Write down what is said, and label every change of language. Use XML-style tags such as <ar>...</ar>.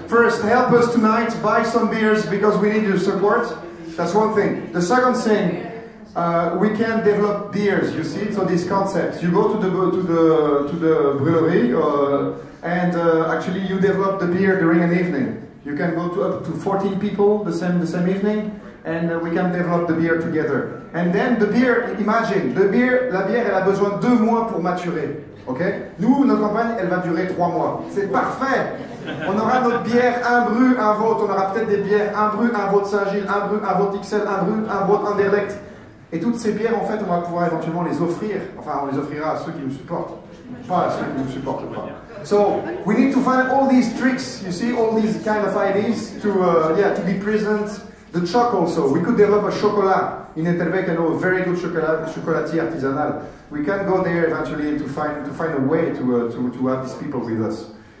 <en>First, help us tonight, buy some beers because we need your support. That's one thing. The second thing, we can develop beers. You see, so this concept. You go to the brewery, and actually you develop the beer during an evening. You can go to up to 14 people the same evening, and we can develop the beer together. And then the beer, imagine,</en> <fr>la bière, elle a besoin de 2 mois pour maturer. Ok? Nous, notre campagne, elle va durer 3 mois. C'est parfait. On aura notre bière, un Bru, un Vote. On aura peut-être des bières, un Bru, un Vote Saint-Gilles, un Bru, un Vote XL, un Bru, un Vote Anderlecht. Et toutes ces bières, en fait, on va pouvoir éventuellement les offrir. Enfin, on les offrira à ceux qui nous supportent. Pas à ceux qui nous supportent pas.</fr> <en>So, we need to find all these tricks, you see, all these kind of ideas to be present. The choc also. We could develop a chocolat in Etterbeek, I know a very good chocolatier artisanal. We can go there eventually to find a way to have these people with us.</en>